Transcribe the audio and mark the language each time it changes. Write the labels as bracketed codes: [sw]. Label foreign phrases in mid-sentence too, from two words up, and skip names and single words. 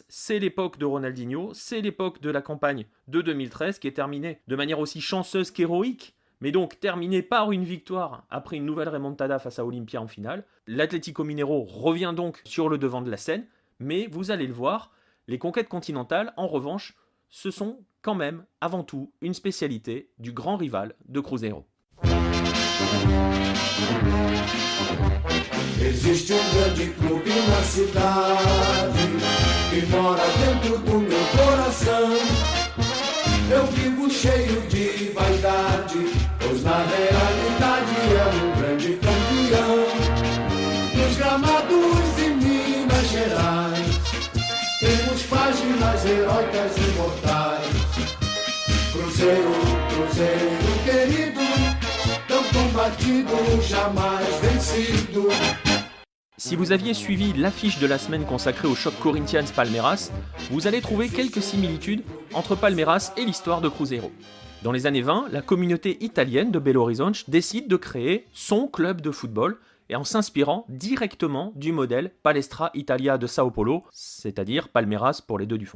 [fr] C'est l'époque de Ronaldinho, c'est l'époque de la campagne de 2013 qui est terminée de manière aussi chanceuse qu'héroïque, mais donc terminée par une victoire après une nouvelle remontada face à Olimpia en finale. L'Atlético Mineiro revient donc sur le devant de la scène, mais vous allez le voir, les conquêtes continentales, en revanche, ce sont quand même, avant tout, une spécialité du grand rival de Cruzeiro. [pt] Existe grande clube na cidade que mora dentro do meu coração. Eu vivo cheio de vaidade, pois na realidade é grande campeão. Nos gramados de Minas Gerais temos páginas heróicas e imortais. Cruzeiro, Cruzeiro querido, tão combatido, jamais vencido. [fr] Si vous aviez suivi l'affiche de la semaine consacrée au choc Corinthians-Palmeiras, vous allez trouver quelques similitudes entre Palmeiras et l'histoire de Cruzeiro. Dans les années 20, la communauté italienne de Belo Horizonte décide de créer son club de football et en s'inspirant directement du modèle Palestra Italia de Sao Paulo, c'est-à-dire Palmeiras pour les deux du fond.